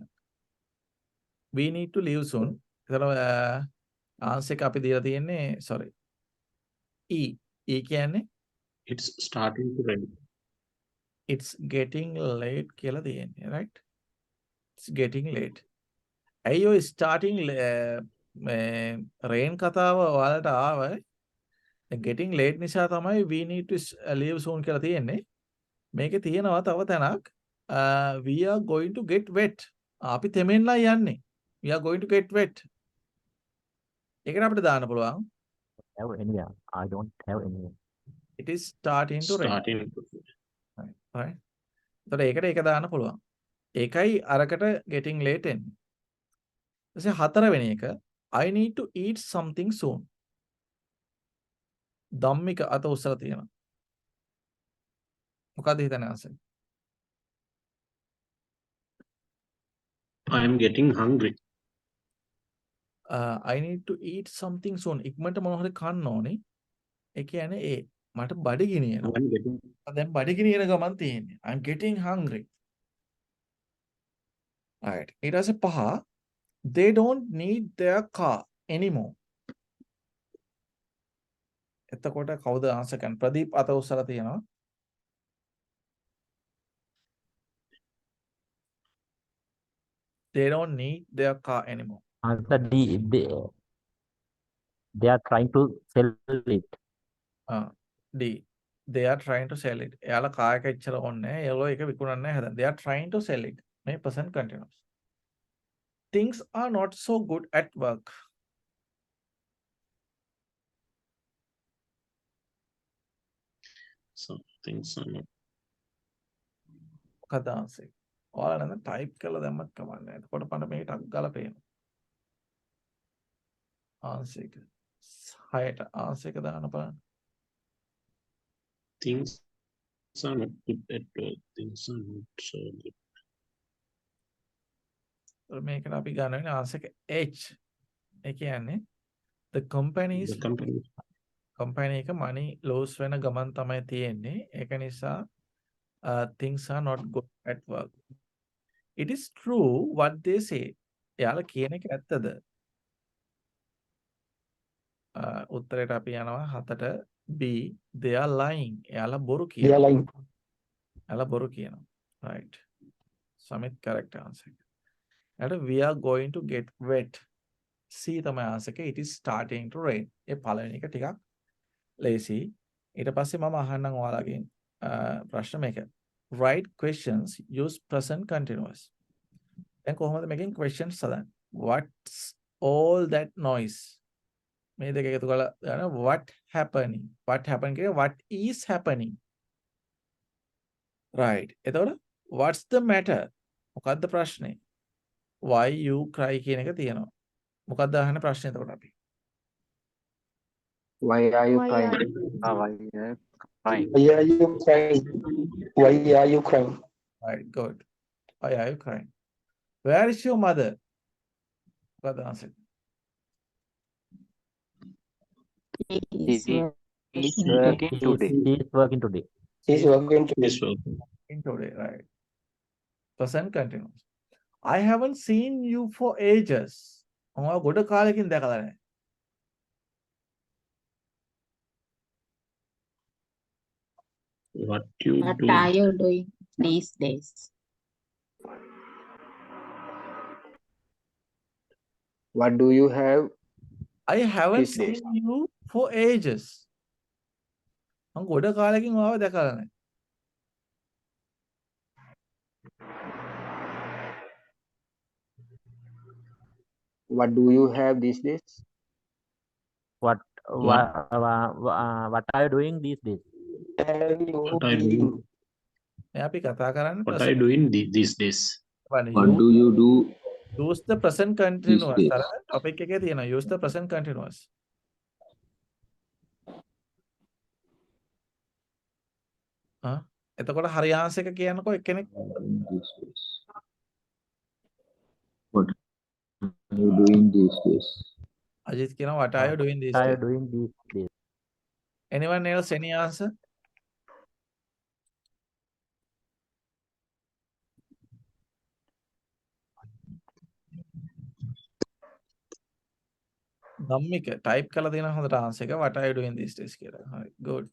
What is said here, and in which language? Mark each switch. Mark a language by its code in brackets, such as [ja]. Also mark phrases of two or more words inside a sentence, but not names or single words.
[en] We need to leave soon. [si] ඒතර ආන්සර් එක අපි දීලා තියෙන්නේ sorry. E. E කියන්නේ [en] It's starting to rain. it's getting late [si] කියලා තියෙන්නේ [en] right? It's getting late. [si] ඇයි ඔය [en] starting rain [si] කතාව ඔයාලට ආවේ? [en] getting late [si] නිසා තමයි [en] we need to leave soon [si] කියලා තියෙන්නේ. මේකේ තියෙනවා තව තැනක් [en] we are going to get wet. [si] අපි තෙමෙන්ලා යන්නේ. [en] We are going to get wet. [si] ඒකට අපිට දාන්න පුළුවන්. [en] Have anywhere. I don't have anywhere. It is starting to rain. Starting to right. [si] එතකොට ඒකට ඒක දාන්න පුළුවන්. ඒකයි අරකට [en] getting late [si] එන්නේ. ඊට හතරවෙනි එක [en] I need to eat something soon. [si] ධම්මික අත උස්සලා තියෙනවා. මොකද හිතන්නේ ආන්සර්? [en] I am getting hungry. I need to eat something soon. [si] ඉක්මනට මොනවා හරි කන්න ඕනේ. ඒ කියන්නේ මට බඩගිනියනවා. [en] I'm getting [si] දැන් බඩගිනියන ගමන් තියෙන්නේ. [en] I'm getting hungry. Right. [si] ඊට පස්සේ පහ [en] they don't need their car anymore. [si] එතකොට කවුද ආන්සර් කරන්නේ? ප්‍රදීප් අත උස්සලා තියෙනවා. [en] They don't need their car anymore. Answer D. They are trying to sell it. D. They are trying to sell it. [si] එයාලා කාර් එක ඉච්චර ඕනේ නැහැ. ඒගොල්ලෝ ඒක විකුණන්නේ හදන. [en] They are trying to sell it. මේ present continuous. Things are not so good at work. some things are not. [si] මොකද ආන්සර්? ඔයාලා නේද ටයිප් කරලා දැම්මත් කමන්නේ. එතකොට පණ මේක ටක් ගාලා පේනවා. ආන්සර් එක 6ට ආන්සර් එක දාන්න බලන්න. [en] Things are not good at work. Things are not so good. [si] මේකට අපි ගන්න වෙන්නේ ආන්සර් එක H. ඒ කියන්නේ [en] the companies The company [si] company එක [en] money lose [si] වෙන ගමන් තමයි තියෙන්නේ. ඒක නිසා [en] things are not good at work. It is true what they say. [si] එයාලා කියන එක ඇත්තද? උත්තරයට අපි යනවා 7ට B. [en] They are lying. [si] එයාලා බොරු කියනවා. [en] They are lying. [si] එයාලා බොරු කියනවා. [en] Right. Samit correct answer. And we are going to get wet. [si] C තමයි answer එක. [en] It is starting to rain. [si] ඒ පළවෙනි එක ටිකක් lazy. ඊට පස්සේ මම අහන්නම් ඔයාලගෙන් ප්‍රශ්න මේක. [en] Write questions use present continuous. [si] දැන් කොහොමද මේකෙන් questions හදන්නේ? [en] What's all that noise? [si] මේ දෙක එකතු කරලා ගන්න [en] what happening? What happened කියන්නේ what is happening? Right. එතකොට what's the matter? [si] මොකද්ද ප්‍රශ්නේ? [en] Why you cry [si] කියන එක තියෙනවා. මොකක්ද අහන්නේ ප්‍රශ්නේ එතකොට අපි? [en] Why are you Why crying? are Why are you crying? Why are you crying? Why are you crying? Right, good. Why are you crying? Where is your mother? What the answer? He He is is working today. He is working today. He's working to is working. In today, right. Present continuous. I haven't seen you for ages. [si] ඔයා ගොඩ කාලෙකින් දැකලා නැහැ. [en] What you What do? are you doing these days? What do you have? I haven't These days. seen you for ages. මම ගොඩ කාලෙකින් ඔයාව දැකලා නැහැ. What do you have these days? What are you doing these days? have you What are you doing? [si] මේ අපි කතා කරන්නේ [en] What are you doing these days? What do you do? Use the present continuous. days? [si] අර topic එකේ තියෙනවා [en] use the present continuous. [si] එතකොට හරි ආන්සර් එක කියන්නකෝ එක්කෙනෙක්. [en] These days. What are you doing these days? අජිත් කියනවා what are you doing these What are you days? doing these days? Anyone else any answer? [si] ධම්මික type කරලා දෙන හොඳට answer එක [en] what are you doing these days [si] කියලා. හරි good.